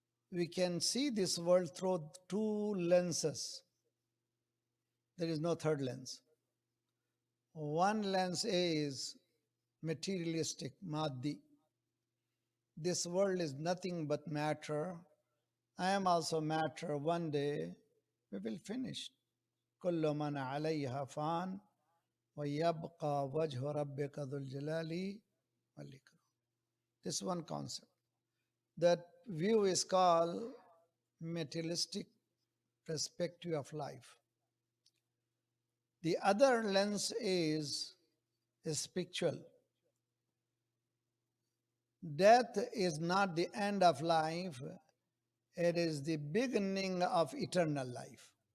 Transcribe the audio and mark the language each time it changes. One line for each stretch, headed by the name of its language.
English: We can see this world through two lenses. There is no third lens. One lens is materialistic, maddi. This world is nothing but matter. I am also matter. One day we will finish.
Arabic: كل من عليها فان ويبقى وجه ربك ذو الجلال والإكرام.
English: This one concept. That view is called materialistic perspective of life. The other lens is spiritual. Death is not the end of life, it is the beginning of eternal life.